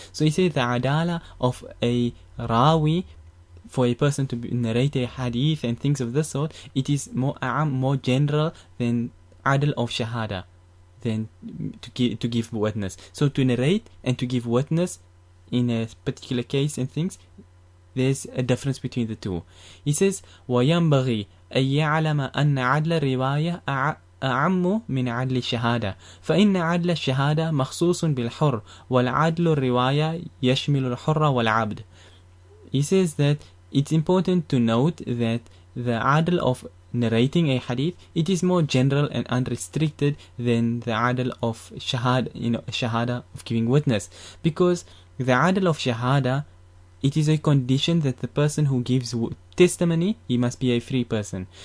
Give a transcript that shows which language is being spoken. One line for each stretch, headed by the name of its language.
English: So he says the Adaalah of a Rawi, for a person to narrate a hadith and things of this sort, it is more general than Adl of Shahada, than to give witness. So to narrate and to give witness in a particular case and things, there's a difference between the two. He says
Arabic: وَيَنْبَغِي أَن يَعْلَمَ أَنَّ عَدْلَ الرِّوَايَةِ أعم من عدل الشهادة فإن عدل الشهادة مخصوص بالحر والعدل الرواية يشمل الحر والعبد.
English: He says that it's important to note that the adl of narrating a hadith, it is more general and unrestricted than the adl of shahada of giving witness, because the adl of shahada, it is a condition that the person who gives testimony, he must be a free person.